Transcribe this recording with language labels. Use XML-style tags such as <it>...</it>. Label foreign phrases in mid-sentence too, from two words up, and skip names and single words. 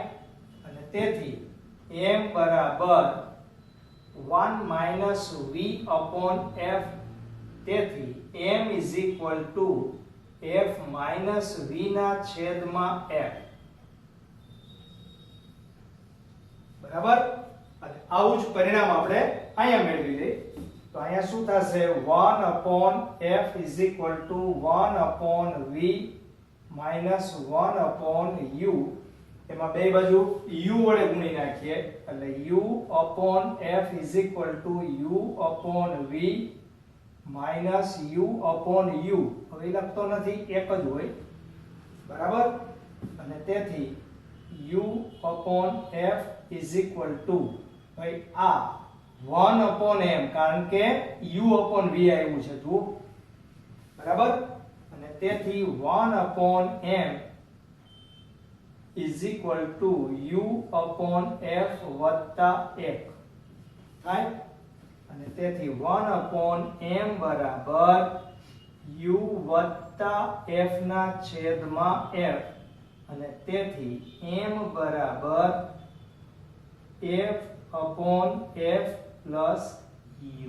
<gu>અને તેથી m બરાબર 1 - v/f તેથી m f માઇનસ v ના છેદમાં f. બરાબર. અને આવું જ પરિણામ આપણે અહીંયા મેળવી લઈએ. તો અહીંયા શું થશે</gu> <en>1 upon f is equal to 1 upon v minus 1 upon u.</en> <gu>એમાં બે બાજુ u વડે ગુણી નાખીએ એટલે</gu> <en>u upon f is equal to u upon v minus u upon u.</en> <gu>હવે લખતો નથી, એક જ હોય. બરાબર. અને તેથી</gu> <en>u upon f is equal to</en> <gu>ભાઈ આ</gu> <en>1 upon m,</en> <gu>કારણ કે</gu> <en>u upon v</en> <gu>આવ્યું છે જુઓ. બરાબર. અને તેથી</gu> <en>1 upon m is equal to u upon f</en> <gu>વત્તા 1 થાય. અને તેથી</gu> <en>1 upon m</en> <gu>બરાબર u વત્તા f ના છેદમાં f. અને તેથી m બરાબર</gu> <en>f upon f plus u.</en>